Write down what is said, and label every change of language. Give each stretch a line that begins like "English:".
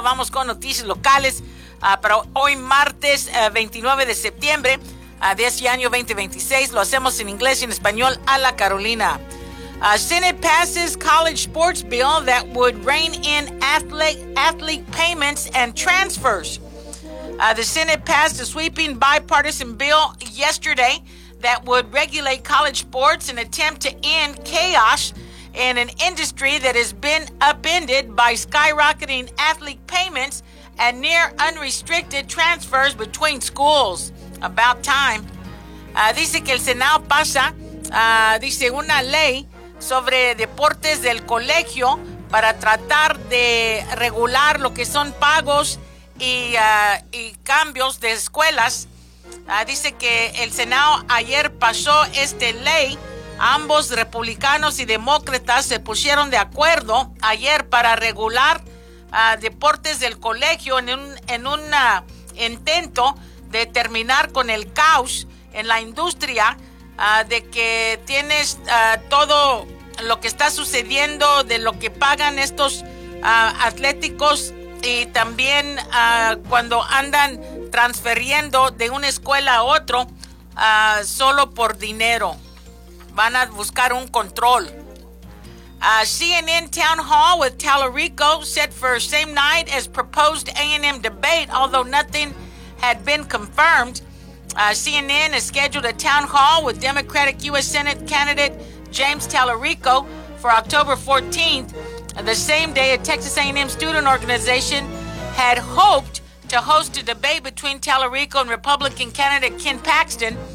Spanish: Vamos con noticias locales para hoy martes 29 de septiembre de este año 2026. Lo hacemos en inglés y en español a la Carolina.
English: Senate passes college sports bill that would rein in athlete payments and transfers. The Senate passed a sweeping bipartisan bill yesterday that would regulate college sports in an attempt to end chaos in an industry that has been upended by skyrocketing athlete payments and near unrestricted transfers between schools. About time.
Spanish: Dice que el Senado pasa, dice, una ley sobre deportes del colegio para tratar de regular lo que son pagos y cambios de escuelas. Dice que el Senado ayer pasó esta ley. Ambos republicanos y demócratas se pusieron de acuerdo ayer para regular deportes del colegio en un intento de terminar con el caos en la industria, de que tienes todo lo que está sucediendo, de lo que pagan estos atléticos, y también cuando andan transfiriendo de una escuela a otro solo por dinero. Van a buscar un control.
English: CNN Town Hall with Tallarico set for same night as proposed A&M debate, although nothing had been confirmed. CNN has scheduled a town hall with Democratic U.S. Senate candidate James Tallarico for October 14th, the same day a Texas A&M student organization had hoped to host a debate between Tallarico and Republican candidate Ken Paxton.